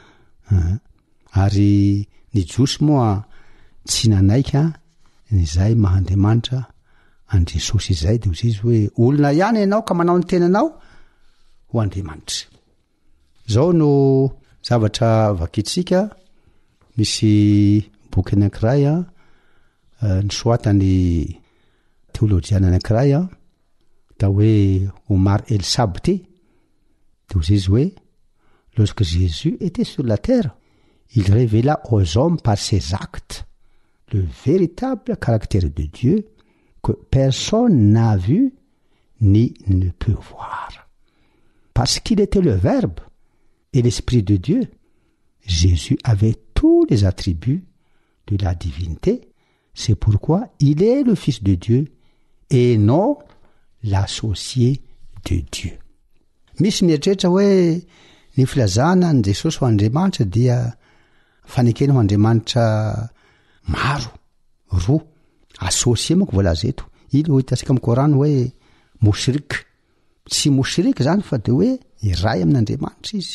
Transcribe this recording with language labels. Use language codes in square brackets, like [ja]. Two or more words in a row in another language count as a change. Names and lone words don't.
[mg] Ary ny Josy moa tsy nanaika izay mahandriamanitra an Jesosy izay dia ozy izy hoe olona ihany ianao ka manao ny tenanao ho Andriamanitra. Zao no zavatra vakitsika. Misy boky anankiray nisoatany teolojiana anankiray da hoe Omar El Sabti [fr] Donc lorsque Jésus était sur la terre, il révéla aux hommes par ses actes le véritable caractère de Dieu que personne n'a vu ni ne peut voir. Parce qu'il était le Verbe et l'Esprit de Dieu, Jésus avait tous les attributs de la divinité. C'est pourquoi il est le Fils de Dieu et non l'associé de Dieu. [mg] Misy mieritreritra hoe ny filazana ny Jesosy ho Andriamanitra dia fanekena ho Andriamanitra maro, roa, associé moa ko voalaza eto. Ilo hitantsika amin'ny Korana hoe moshrik. Tsy moshrik zany fa de hoe iray amin'Andriamanitra izy.